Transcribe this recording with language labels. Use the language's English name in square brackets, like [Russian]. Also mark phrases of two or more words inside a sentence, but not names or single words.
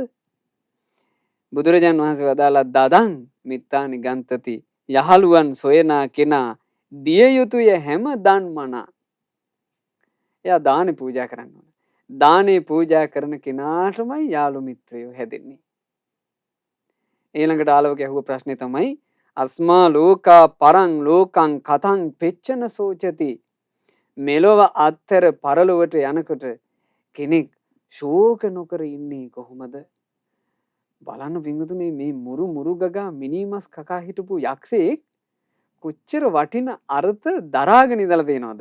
[Sinhala] බුදුරජාන් වහන්සේ වදාලා [Pali] දදං මිත්තානි ගන්තති [Sinhala] යහළුවන් සොයනා කෙනා දිය යුතුය හැම දන්මනා. එයා දානේ පූජා කරන්න ඕන. දානේ පූජා කරන කෙනාටමයි යාළු මිත්‍රයෝ හැදෙන්නේ. ඊළඟට ආලවක ඇහුව ප්‍රශ්නේ තමයි [Pali] අස්මා ලෝකා පරං ලෝකං කතං පෙච්චන සෝචති. [Sinhala] මෙලොව අත්තර පරලොවට යනකොට කෙනෙක් ශෝක නොකර ඉන්නේ කොහොමද? බලන්න පින්වතුනි මේ මුරු ගගා මිනිමස් කකා හිටපු යක්ෂයෙක් කොච්චර වටින අර්ථ දරාගෙන ඉඳලා තියෙනවද?